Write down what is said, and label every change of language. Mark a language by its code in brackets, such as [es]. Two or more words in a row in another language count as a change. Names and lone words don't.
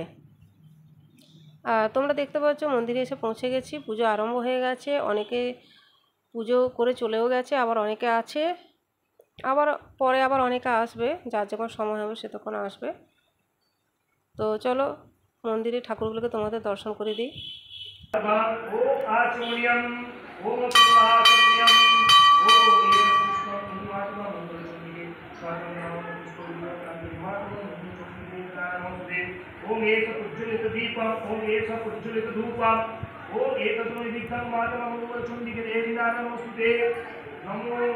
[bn] তোমরা দেখতে পাচ্ছ মন্দিরে এসে পৌঁছে গেছি, পুজো আরম্ভ হয়ে গেছে। অনেকে পুজো করে চলেও গেছে, আবার অনেকে আছে, আবার পরে আবার অনেকে আসবে, যার যখন সময় হবে সে তখন আসবে। তো চলো মন্দিরে ঠাকুরগুলোকে তোমাদের দর্শন করে দিই। [sa] ओम एक उज्ज्वलित दीपम ओम एक उज्ज्वलित धूपम ओम एक विघ्नं मातरं मंगलचंडिके देवी नमोस्तुते नमो